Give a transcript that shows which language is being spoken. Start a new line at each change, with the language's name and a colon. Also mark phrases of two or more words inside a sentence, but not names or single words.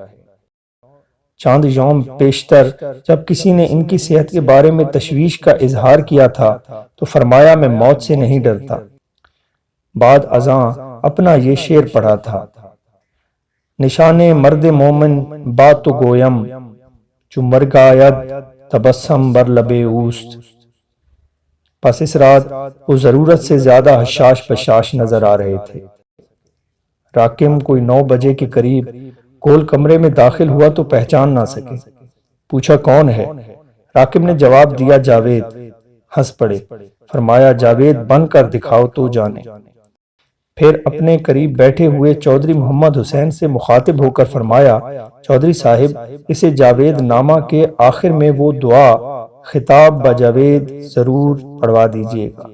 Urdu: چاند یوم پیشتر جب کسی نے ان کی صحت کے بارے میں تشویش کا اظہار کیا تھا تو فرمایا، میں موت سے نہیں ڈرتا۔ بعد ازاں اپنا یہ شعر پڑھا تھا،
Persian: نشان مرد مومن بات تو گویم، جو مرگ آید تبسم بر لب اوست۔
Urdu: پس اس رات وہ ضرورت سے زیادہ حشاش بشاش نظر آ رہے تھے۔ راکم کوئی 9 بجے کے قریب گول کمرے میں داخل ہوا تو پہچان نہ سکے۔ پوچھا، کون ہے؟ راکم نے جواب دیا، جاوید۔ ہنس پڑے۔ فرمایا جاوید بن کر دکھاؤ تو جانے۔ پھر اپنے قریب بیٹھے ہوئے چودھری محمد حسین سے مخاطب ہو کر فرمایا چودھری صاحب اسے جاوید نامہ کے آخر میں وہ دعا خطاب بجاوید ضرور پڑھوا دیجیے گا۔